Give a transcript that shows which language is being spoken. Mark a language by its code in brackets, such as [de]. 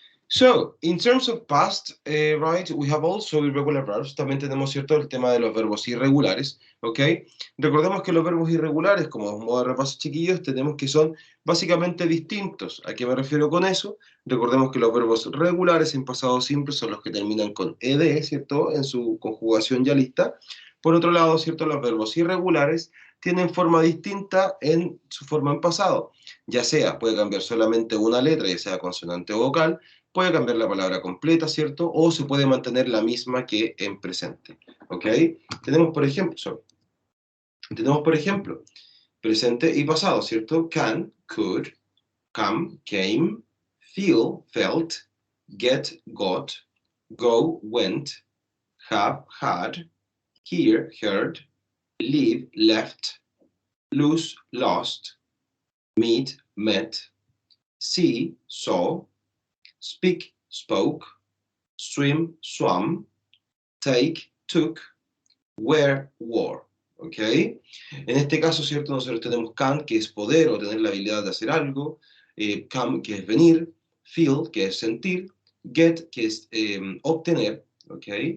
[en] So, in terms of past, right, we have also irregular verbs. [es] También tenemos, ¿cierto?, el tema de los verbos irregulares, ¿ok? Recordemos que los verbos irregulares, como modo de repaso, chiquillos, tenemos que son básicamente distintos. ¿A qué me refiero con eso? Recordemos que los verbos regulares en pasado simple son los que terminan con ed, ¿cierto?, en su conjugación ya lista. Por otro lado, ¿cierto?, los verbos irregulares tienen forma distinta en su forma en pasado. Ya sea, puede cambiar solamente una letra, ya sea consonante o vocal, puede cambiar la palabra completa, ¿cierto? O se puede mantener la misma que en presente, ¿ok? Tenemos, por ejemplo, presente y pasado, ¿cierto? [en] Can, could, come, came, feel, felt, get, got, go, went, have, had, hear, heard, leave, left, lose, lost, meet, met, see, saw, speak, spoke, swim, swam, take, took, wear, wore. [es] ¿Ok? En este caso, ¿cierto? Nosotros tenemos can, que es poder o tener la habilidad de hacer algo, come, que es venir, feel, que es sentir, get, que es obtener, ¿ok?